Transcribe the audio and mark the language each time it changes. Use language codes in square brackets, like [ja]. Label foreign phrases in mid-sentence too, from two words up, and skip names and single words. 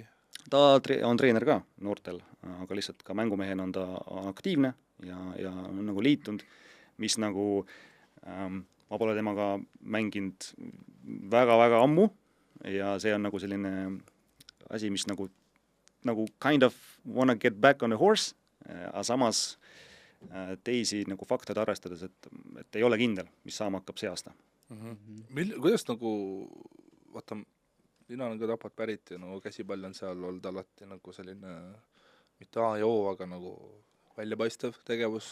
[et] Ta on treener ka noortel, aga lihtsalt ka mängumehena on ta aktiivne ja on nagu liitunud, mis nagu ma pole temaga mänginud väga-väga ammu ja see on nagu selline asi, mis nagu [en] kind of wanna get back on the horse, [et] aga samas teisi nagu faktoid arvestades, et ei ole kindel, mis saama hakkab see aasta. Kuidas nagu, vaata, mina olen ka Tapat pärit ja käsipall on seal olnud alati nagu selline, mitte A ja O, aga nagu väljapaistev tegevus.